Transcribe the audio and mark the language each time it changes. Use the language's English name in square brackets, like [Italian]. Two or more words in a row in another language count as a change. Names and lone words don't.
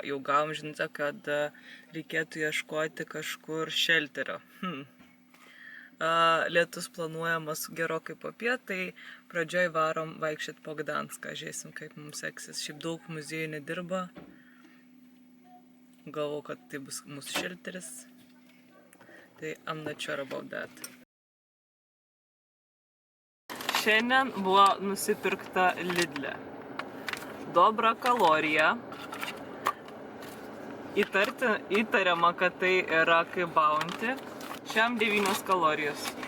[Lithuanian] Jau gavom žinutę, kad reikėtų ieškoti kažkur šelterio. Lietus planuojamas gerokai popiet, tai pradžioj varom vaikščiot po Gdanską. Žiūrėsim, kaip mums seksis. Šiaip daug muziejų nedirba. Galvau, kad tai bus mūsų šelteris. [English] Tai I'm not sure about that. [Lithuanian] Šiandien buvo nusipirkta Lidle. Dobra kalorija. Įtariama, kad tai yra kaip Bounty. Šiam 9 kalorijos.